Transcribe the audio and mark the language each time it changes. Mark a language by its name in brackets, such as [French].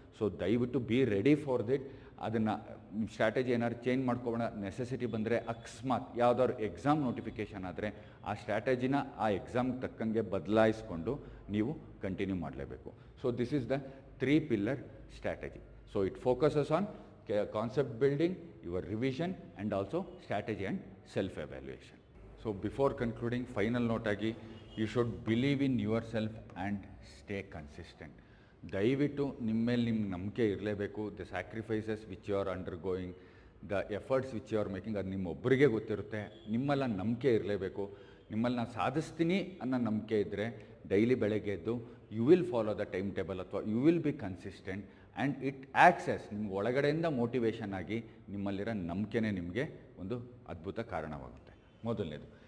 [Kannada] So ದಯವಿಟ್ಟು [English] Be ready for it. [Kannada] ಅದನ್ನು ನಿಮ್ಮ ಸ್ಟ್ರಾಟಜಿ ಏನಾದ್ರು ಚೇಂಜ್ ಮಾಡ್ಕೊಳ್ಳೋ ನೆಸೆಸಿಟಿ ಬಂದರೆ, ಅಕಸ್ಮಾತ್ ಯಾವುದಾದ್ರು ಎಕ್ಸಾಮ್ ನೋಟಿಫಿಕೇಷನ್ ಆದರೆ ಆ ಸ್ಟ್ರಾಟಜಿನ ಆ ಎಕ್ಸಾಮ್ಗೆ ತಕ್ಕಂಗೆ ಬದಲಾಯಿಸ್ಕೊಂಡು ನೀವು ಕಂಟಿನ್ಯೂ ಮಾಡಲೇಬೇಕು. [English] So this is the 3 pillar strategy. So it focuses on concept building, your revision, and also strategy and self-evaluation. So before concluding, final note agi, you should believe in yourself and stay consistent. [Kannada] ದಯವಿಟ್ಟು ನಿಮ್ಮ ಮೇಲೆ ನಿಮ್ಗೆ ನಂಬಿಕೆ ಇರಲೇಬೇಕು. [English] the sacrifices which you are undergoing, the efforts which you are making, [Kannada] ಅದು ನಿಮ್ಮೊಬ್ಬರಿಗೆ ಗೊತ್ತಿರುತ್ತೆ. ನಿಮ್ಮಲ್ಲ ನಂಬಿಕೆ ಇರಲೇಬೇಕು. ನಿಮ್ಮಲ್ಲಿ ನಾನು ಸಾಧಿಸ್ತೀನಿ ಅನ್ನೋ ನಂಬಿಕೆ ಇದ್ದರೆ ಡೈಲಿ ಬೆಳಗ್ಗೆ ಎದ್ದು [English] you will follow the time table, [Kannada] ಅಥವಾ [English] you will be consistent, and it access [Kannada] ನಿಮ್ಗೆ ಒಳಗಡೆಯಿಂದ ಮೋಟಿವೇಶನ್ ಆಗಿ ನಿಮ್ಮಲ್ಲಿರೋ ನಂಬಿಕೆನೇ ನಿಮಗೆ ಒಂದು ಅದ್ಭುತ ಕಾರಣವಾಗುತ್ತೆ. ಮೊದಲನೇದು.